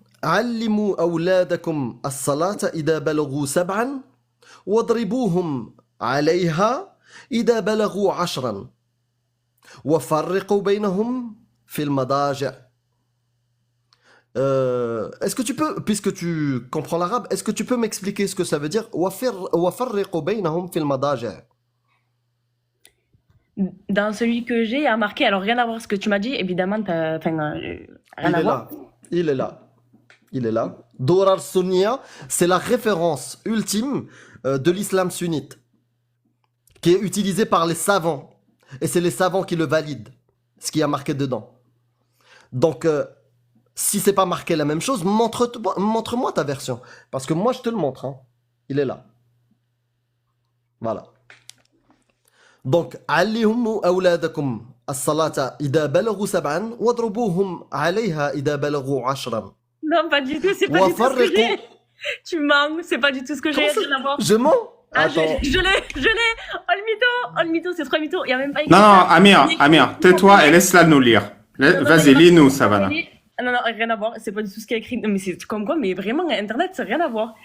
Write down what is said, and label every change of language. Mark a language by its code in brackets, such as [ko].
[ar] علموا أولادكم الصلاة إذا بلغوا 7 واضربوهم عليها إذا بلغوا 10 وفرقوا بينهم في المضاجع. [fr] Est-ce que tu peux, puisque tu comprends l'arabe, est-ce que tu peux m'expliquer ce que ça veut dire? [ar] وفرقوا بينهم في المضاجع. [fr] Dans celui que j'ai, il y a marqué, alors rien à voir ce que tu m'as dit, évidemment, rien Il à est voir. là. Il est là. Il est là. Durar Sunniya, c'est la référence ultime de l'islam sunnite, qui est utilisée par les savants. Et c'est les savants qui le valident, ce qui a marqué dedans. Donc, si c'est pas marqué la même chose, montre-moi ta version. Parce que moi, je te le montre. Hein. Il est là. Voilà. [ar] Donc, علموا أولادكم الصلاة إذا بلغوا 7 واضربوهم عليها إذا بلغوا 10. [fr] Non, pas du tout, c'est pas du tout ce que j'ai. Tu mens, c'est pas du tout ce que j'ai, rien à voir. Je mens? Ah, Attends. je l'ai. Oh le mytho, c'est trop mytho. Il y a même pas écrit Non, non, ça. Amir, tais-toi et laisse-la nous lire. Vas-y, lis-nous, Savannah. Non, rien à voir, c'est pas du tout ce qu'il y a écrit. Non, mais c'est comme quoi, mais vraiment, Internet, c'est rien à voir.